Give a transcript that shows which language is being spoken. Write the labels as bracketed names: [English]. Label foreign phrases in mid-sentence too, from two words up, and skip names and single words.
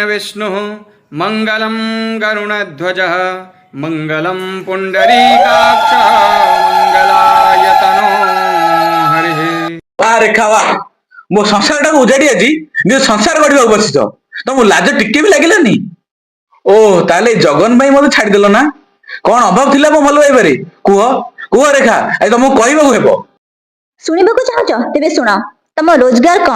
[Sanskrit] विष्णुः मङ्गलं गरुणध्वजः मङ्गलं पुण्डरीकाक्षः मङ्गलायतनो हरिः। [Odia] वा ରେଖା वा ମୋ ସଂସାରଟାକୁ ଉଜାଡି ଆଜି ନିଜ ସଂସାର ଗଢିବାକୁ ବସିଛ, ତମକୁ ଲାଜ ଟିକେ ବି ଲାଗିଲାନି? ଓ ତାହେଲେ ଏଇ ଜଗନ ପାଇଁ ମତେ ଛାଡିଦେଲ ନା? କଣ ଅଭାବ ଥିଲା ମୋ ଭଲ ପାଇବାରେ? କୁହ କୁହ ରେଖା, ଆଜି ତମକୁ କହିବାକୁ ହେବ। ଶୁଣିବାକୁ ଚାହୁଁଛ? ତେବେ ଶୁଣ। ତମ ରୋଜଗାର କଣ?